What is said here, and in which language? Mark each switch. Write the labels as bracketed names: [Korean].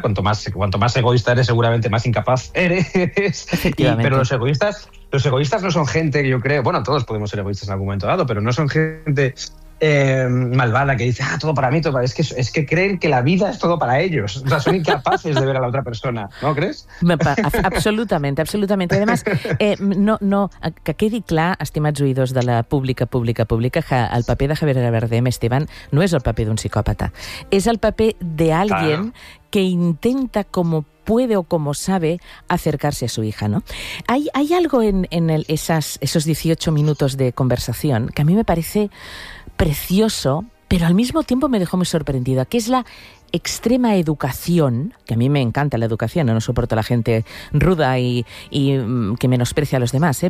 [Spanish] Cuanto más egoísta eres, seguramente más incapaz eres. Efectivamente. Pero los egoístas no son gente, yo creo. Bueno, todos podemos ser egoístas en algún momento dado, pero no son gente malvada que dice, todo para mí, todo para mí. Es que creen que la vida es todo para ellos. O sea, son incapaces de ver a la otra persona, ¿no crees? Absolutamente. Además, no, [Catalan] que quedi clar, estimats oïdors de la pública, el paper de Javier Bardem, Esteban, no és el paper d'un psicòpata. És el paper [Spanish] d'alguien que intenta como puede o como sabe acercarse a su hija, ¿no? Hay algo en esos 18 minutos de conversación que a mí me parece precioso, pero al mismo tiempo me dejó muy sorprendida, que es la extrema educación, que a mí me encanta la educación, no soporto a la gente ruda y que menosprecia a los demás, ¿eh?